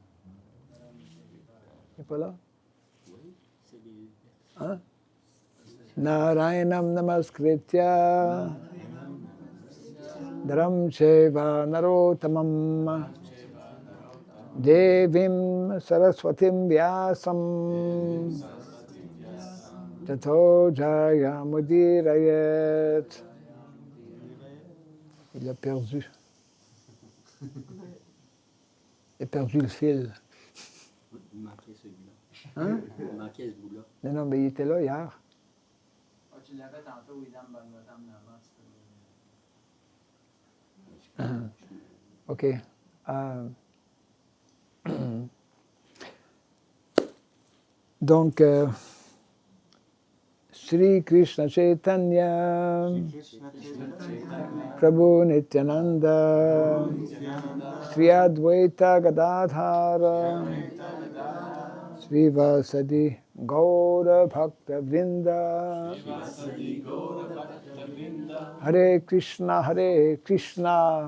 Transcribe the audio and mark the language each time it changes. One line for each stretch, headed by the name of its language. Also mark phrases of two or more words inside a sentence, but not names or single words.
Sanskrit: Narayanam namaskritya Dharam Cheva Narotamam Devim Saraswatim Vyasam Tato Jayamudirayet.
French: Il a perdu. Il a perdu le fil. Il manquait celui-là. Hein? Il manquait ce bout-là. Non, mais il était là hier. Ah, tu l'avais tantôt,
Sanskrit: Idam Bhagavatam Nama.
French: Ok.
Sanskrit: Donc, Sri Krishna Chaitanya, Prabhu Nityananda, Sri Advaita Gadadhara, Sri Vasadi Gaura Bhakta Vrinda, Hare Krishna, Hare Krishna,